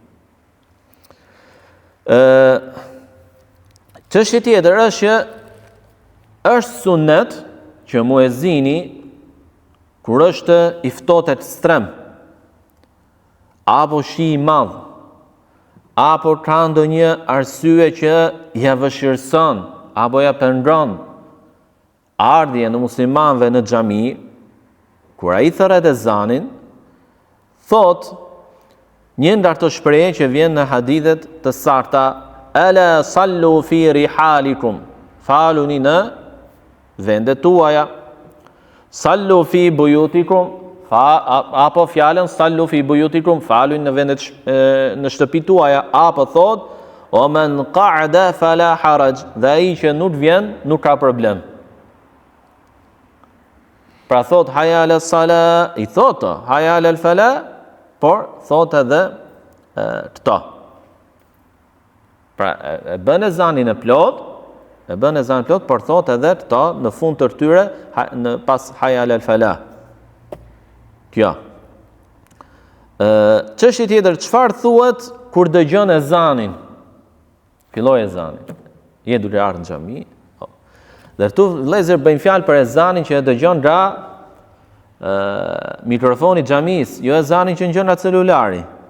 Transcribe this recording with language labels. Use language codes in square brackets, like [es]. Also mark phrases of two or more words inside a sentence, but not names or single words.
[sq] Çështja tjetër është që është sunet që muezini kur është i ftohtë ekstrem apo shi i madh apo ka ndonjë arsye që ja vëshirson apo ja pengon ardhje në muslimanëve në xhami, kur ai thërret ezanin, thot një ndër ato shprehje që vjen në hadithet të sakta, [ar] ألا صلوا في رحالكم, [sq] faluni në vendet tuaja, [ar] صلوا في بيوتكم, [sq] apo fjalën [ar] صلوا في بيوتكم, [sq] faluni në vendet në shtëpitë tuaja, apo thot o [ar] من قعد فلا حرج, [sq] dhe ai që nuk vjen nuk ka problem. Pra thot [ar] حي على الصلاة, [sq] i thot [ar] حي على الفلاح, [sq] por thot edhe këto. Pra e bën ezanin e plot, por thot edhe këto në fund të tyre në pas [ar] حي على الفلاح. [sq] Kjo. Çështja tjetër, çfarë thuhet kur dëgjon ezanin? Filloi ezani. Je duke ardhur në xhami. Dhe këtu vëllezër bëjmë fjalë për ezanin që e dëgjon nga mikrofoni i xhamis, jo ezanin që ngjon nga celulari.